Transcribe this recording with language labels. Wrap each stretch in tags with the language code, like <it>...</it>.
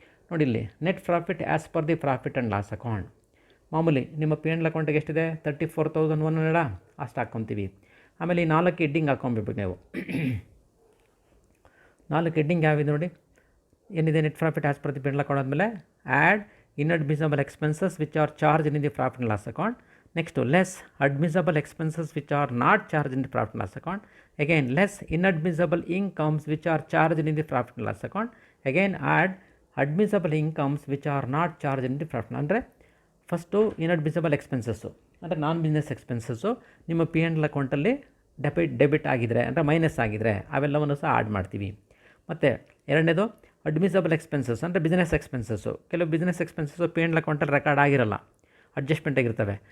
<kn>ನೋಡಿ ಇಲ್ಲಿ net profit as per the profit and loss account. ಮಾಮೂಲಿ ನಿಮ್ಮ P&L ಅಕೌಂಟಿಗೆ ಎಷ್ಟಿದೆ, 34,100 ಅಷ್ಟು ಹಾಕ್ಕೊತೀವಿ. ಆಮೇಲೆ ಈ 4 ಹೆಡ್ಡಿಂಗ್ ಹಾಕ್ಕೊಂಬಿಡ್ಬೇಕು ನೀವು. 4 ಹೆಡ್ಡಿಂಗ್ ಯಾವಿದೆ ನೋಡಿ, ಏನಿದೆ, net profit as per the P&L account ಆದಮೇಲೆ add</kn> <en>inadmissible expenses which are charged in the profit and loss account. Next, less admissible expenses which are not charged in the profit and loss account. Again, less inadmissible incomes which are charged in the profit and loss account. Again, add admissible incomes which are not charged in the profit.</en> <kn>ಅಂದರೆ first inadmissible expenses ಅಂದರೆ ನಾನ್ business expenses ನಿಮ್ಮ P&L ಅಕೌಂಟಲ್ಲಿ debit ಆಗಿದ್ರೆ ಅಂದರೆ minus ಆಗಿದ್ರೆ ಅವೆಲ್ಲವನ್ನು ಸಹ add ಮಾಡ್ತೀವಿ. ಮತ್ತು ಎರಡನೇದು ಅಡ್ಮಿಸಬಲ್ ಎಕ್ಸ್ಪೆನ್ಸಸ್ ಅಂದರೆ ಬಿಸ್ನೆಸ್ ಎಕ್ಸ್ಪೆನ್ಸಸ್ಸು. ಕೆಲವು ಬಿಸ್ನೆಸ್ ಎಕ್ಸ್ಪೆನ್ಸಸ್ಸು P&L ಅಕೌಂಟಲ್ಲಿ ರೆಕಾರ್ಡ್ ಆಗಿರಲ್ಲ, ಅಡ್ಜಸ್ಟ್ಮೆಂಟ್ ಆಗಿರ್ತವೆ.</kn>